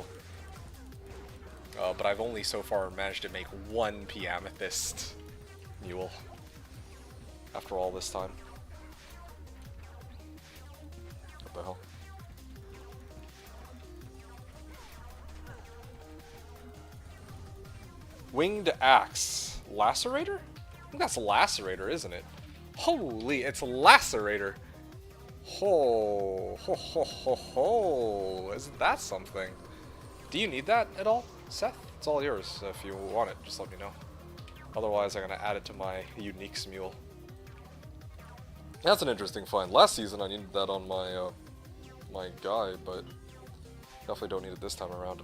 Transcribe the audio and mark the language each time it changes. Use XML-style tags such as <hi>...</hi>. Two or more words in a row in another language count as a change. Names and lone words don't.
<en>But I've only so far managed to make 1 P amethyst mule after all this time. What the hell? Winged Axe. Lacerator? I think that's a Lacerator, isn't it? Holy, it's a Lacerator! Ho, ho, ho, ho, ho. Isn't that something? Do you need that at all, Seth? It's all yours. If you want it, just let me know. Otherwise, I'm gonna add it to my uniques mule. That's an interesting find. Last season, I needed that on my my guy, but definitely don't need it this time around.</en>